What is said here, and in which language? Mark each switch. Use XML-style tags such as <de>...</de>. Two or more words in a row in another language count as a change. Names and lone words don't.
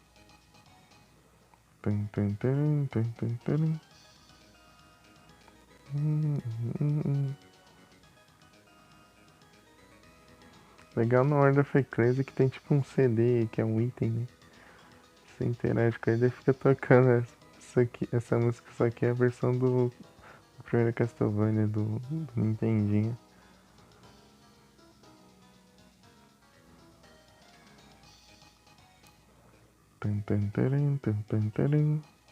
<pt>Tum tum tarum, tum tum tarum. Legal no Order of Ecclesia que tem tipo um CD que é um item, né? Você interage com ele e fica tocando essa música, só que é a versão do primeiro Castlevania do Nintendinho. Tum tum tarum, tum tum tarum.</pt>